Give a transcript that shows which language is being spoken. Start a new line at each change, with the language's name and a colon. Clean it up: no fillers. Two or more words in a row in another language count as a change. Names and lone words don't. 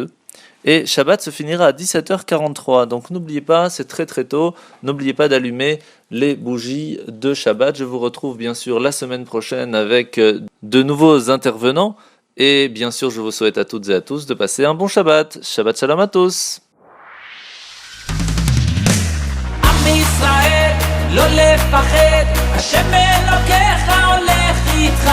French: Et Shabbat se finira à 17h43. Donc n'oubliez pas, c'est très très tôt, n'oubliez pas d'allumer les bougies de Shabbat. Je vous retrouve bien sûr la semaine prochaine avec de nouveaux intervenants. Et bien sûr, je vous souhaite à toutes et à tous de passer un bon Shabbat.
Hebrew: שבת שלום
French: à tous.
Hebrew: עם ישראל, לא לפחד, השם אלוקיך הולך איתך.